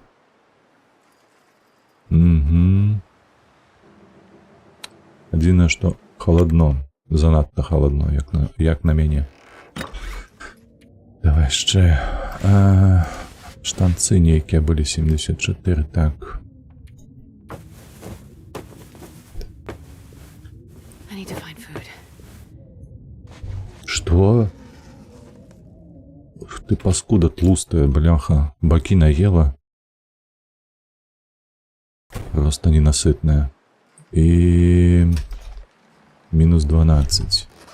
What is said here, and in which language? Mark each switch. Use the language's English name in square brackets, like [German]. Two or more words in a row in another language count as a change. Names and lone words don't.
[Belarusian] Адзінае, што халадно, занадта халадно, як на мяне. Давай яшчэ. Штанцы нейкія былі 74, так. [English] I need to find food. [Belarusian] Што? Ты паскуда тлустая, бляха, бакі наела. Просто ненасытная. І... мінус 12.